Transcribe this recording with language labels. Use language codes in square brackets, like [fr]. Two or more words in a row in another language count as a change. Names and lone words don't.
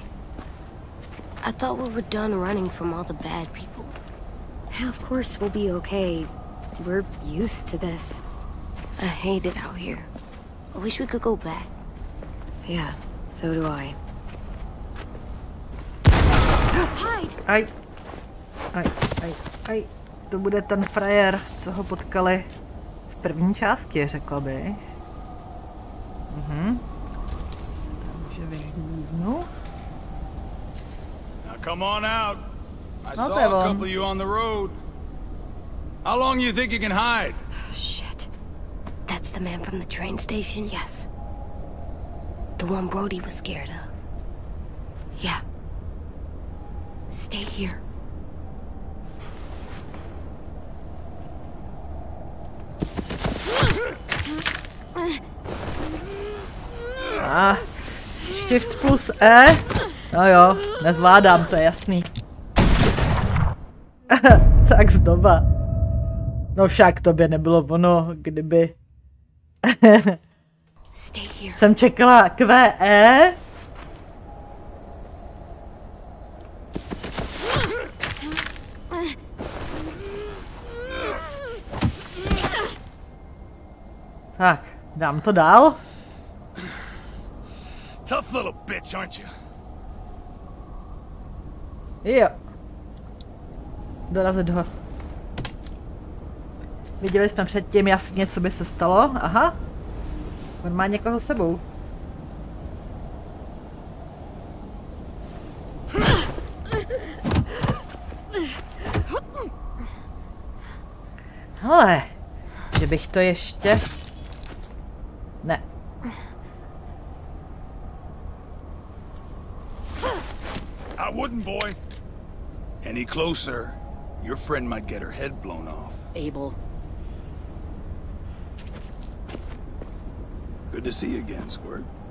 [en] I thought we were done running from all the bad people. Yeah, of course we'll be okay. We're used to this. I hate it out here. I wish we could go back. Yeah, so do I. Hide! [cs] Aj. To bude ten frajer, co ho potkali v první části, řekla bych. Takže vyhlídnu. [en] Come on out. I saw a couple of you on the road. How long do you think you can hide? Shit. That's the man from the train station? Yes. The one Brody was scared of. Yeah. Stay here. Shift plus E. [cs] No jo, nezvládám, to je jasný. Tak znova. No však to by nebylo ono, kdyby... Jsem čekala QE. Tak, dám to dál. [en] Tough little bitch, aren't you? [cs] Jo. Dorazit ho. Viděli jsme předtím jasně, co by se stalo. Aha. On má někoho s sebou. Hele, že bych to ještě... Ne. [en] I wouldn't, boy. Any closer, your friend might get her head blown off. Abel. Good to see you again, Squirt.